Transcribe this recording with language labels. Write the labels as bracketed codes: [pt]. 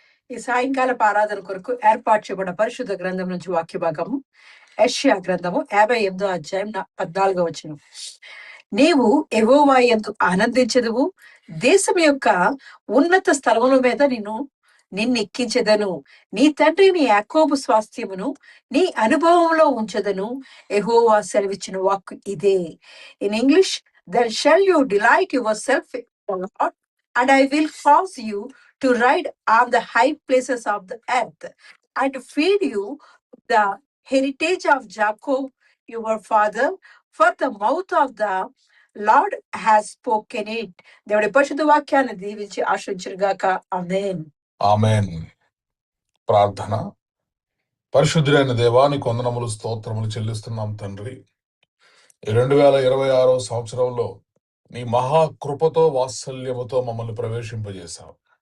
[te] ఈ సాయంకాలపు ఆరాధన కొరకు ఏర్పాటు చేయబడిన పరిశుద్ధ గ్రంథం నుంచి వాక్య భాగము యెషయా గ్రంథము 58వ అధ్యాయం 14వ వచనం. నీవు యెహోవా యందు ఆనందించెదవు, దేశం యొక్క ఉన్నత స్థలముల మీద నిన్నెక్కించెదను. నీ తండ్రిని యాకోబు స్వాస్థ్యమును నీ అనుభవంలో ఉంచెదను. యెహోవా సెలవిచ్చిన వాక్కు ఇదే. [en] In English, then shall you delight yourself in the Lord, and I will cause you to ride on the high places of the earth, and feed you the heritage of Jacob your father, for the mouth of the Lord has spoken it. [te] దేవుడి పరిశుద్ధ వాక్యాన్ని దీవించి ఆశీర్వదించుగాక. ఆమేన్. ఆమేన్. ప్రార్థన. పరిశుద్ధుడైన దేవానికి వందనములు స్తోత్రములు చెల్లిస్తున్నాం తండ్రి. 2026వ సంవత్సరంలో నీ మహాకృపతో వాత్సల్యముతో మమ్మల్ని ప్రవేశింపజేశావు.